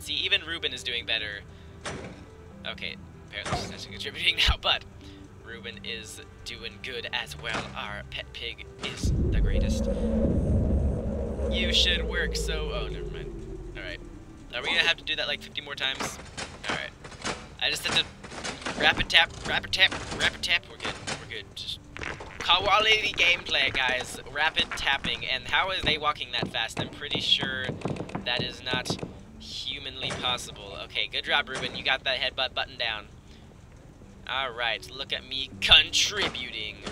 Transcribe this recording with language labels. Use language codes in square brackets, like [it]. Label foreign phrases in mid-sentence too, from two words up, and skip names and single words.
[en] See, even Ruben is doing better. Okay, apparently she's actually contributing now, but Ruben is doing good as well. Our pet pig is the greatest. You should work so... Oh, never mind. Alright. Are we gonna have to do that like 50 more times? Alright. I just have to rapid tap, rapid tap, rapid tap. We're good. We're good. Just quality gameplay, guys. Rapid tapping. And how is they walking that fast? I'm pretty sure that is not humanly possible. Okay, good job, Ruben. You got that headbutt button down. Alright, look at me contributing.